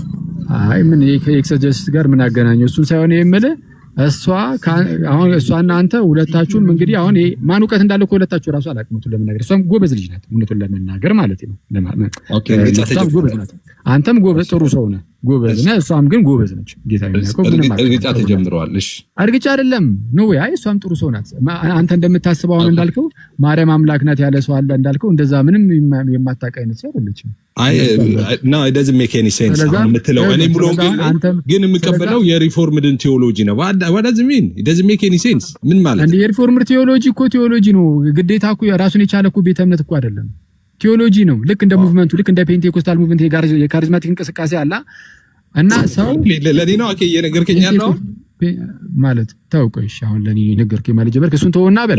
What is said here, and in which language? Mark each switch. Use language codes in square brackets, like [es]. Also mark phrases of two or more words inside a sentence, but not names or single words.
[am] አይ ምን ከኤክሰርሳይዝ ጋር ምን አገናኘው? እሱን ሳይሆን የምልህ አሁን እሷና አንተ ሁለታችሁም እንግዲህ አሁን ማን እውቀት እንዳለው ከሁለታችሁ ራሱ አላውቅም ለመናገር። እሷም ጎበዝ ልጅ ናት እውነቱን ለመናገር ማለት ነው። አንተም ጎበዝ ጥሩ ሰው ነህ ጎበዝ ነህ። እሷም ግን ጎበዝ ነች። ጌታ የሚያውቀው እርግጫ ተጀምረዋል። እሺ እርግጫ አይደለም ነው አይ እሷም ጥሩ ሰው ናት። አንተ እንደምታስበው አሁን እንዳልከው ማርያም አምላክ ናት ያለ ሰው አለ እንዳልከው እንደዛ ምንም የማታውቅ አይነት ሰው አይደለችም። አይ [en] no it doesn't make any sense [am] የምትለው እኔ ሙሉ ግን የምቀበለው [en] Reformed theology [am] ነው። [en] what does it mean? It doesn't make any sense [am] ምን ማለት ነው? [en] Reformed theology [am] እኮ ቴዎሎጂ ነው ግዴታ እኮ ራሱን የቻለ እኮ ቤተ እምነት እኮ አይደለም ቴዎሎጂ ነው። ልክ እንደ ሙቭመንቱ ልክ እንደ [en] Pentecostal movement [am] የካሪዝማቲክ እንቅስቃሴ አለ እና ሰው ለኔ ነው አከ የነገርከኝ ያለው ማለት ታውቀሽ አሁን ለኔ ነገርከኝ ማለት ጀመርክ። እሱን ተወና በል